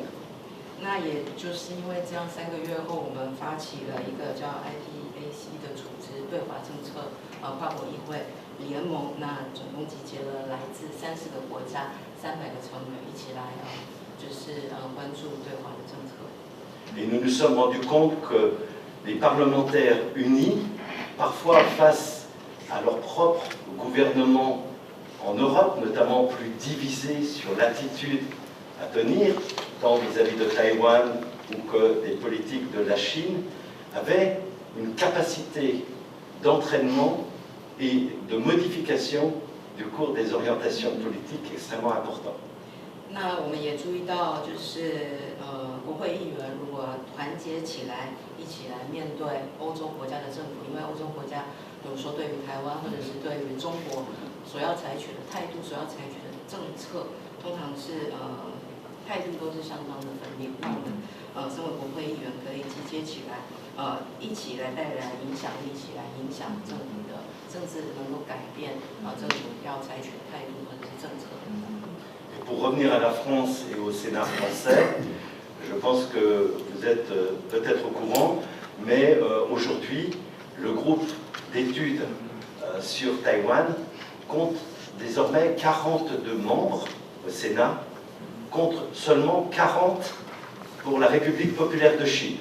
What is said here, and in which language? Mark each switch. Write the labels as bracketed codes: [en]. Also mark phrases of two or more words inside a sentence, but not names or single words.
[zh] 那也就是因为这样，3个月后，我们发起了一个叫 IPAC 的组织对华政策跨国议会联盟，那总共集结了来自30个国家300个成员一起来就是关注对华的政策。 [fr] Et nous nous sommes rendus compte que les parlementaires unis, parfois face à leur propre gouvernement en Europe, notamment plus divisés sur l'attitude à tenir, tant vis-à-vis de Taïwan ou que des politiques de la Chine, avaient une capacité d'entraînement et de modification du cours des orientations politiques extrêmement importante. [zh] 那我们也注意到，就是国会议员如果团结起来，一起来面对欧洲国家的政府，因为欧洲国家，比如说对于台湾或者是对于中国所要采取的态度、所要采取的政策，通常是态度都是相当的分裂。那我们身为国会议员，可以集结起来，一起来带来影响力，一起来影响政府的政治，能够改变政府要采取的态度或者是政策。 [fr] Pour revenir à la France et au Sénat français, je pense que vous êtes peut-être au courant, mais aujourd'hui, le groupe d'études sur Taïwan compte désormais 42 membres au Sénat, contre seulement 40 pour la République populaire de Chine.